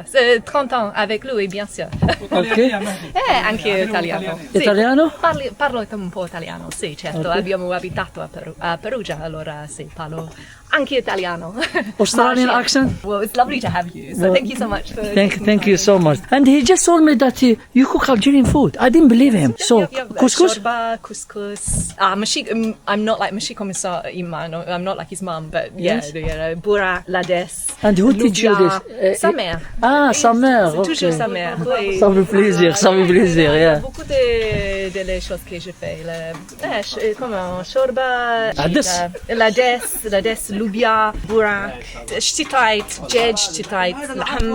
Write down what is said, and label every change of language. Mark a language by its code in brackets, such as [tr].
[fr] C'est 30 ans avec lui, bien sûr. [en] Ok. [it] Anche italiano. Italiano? Parlo un po' italiano, sì, certo. Abbiamo abitato a Perugia, allora sì, parlo anche italiano. [en] Australian accent? Well, it's lovely to have you. So thank you so much for thank you so much. And he just told me that you cook Algerian food. I didn't believe him. So couscous? Shorba, couscous. I'm not like Mashi Commissar Iman. I'm not like his mum, but yeah, boura, lades. And who teach you this? [fr] Sa mère. Ah, sa mère. C'est toujours sa mère. Oui. Ça fait plaisir, ça fait plaisir. Yeah. Beaucoup de les choses que je fais. Comment [ar] شوربة. العدس لوبيا بوراك شتيتايت دجاج شتيتايت لحم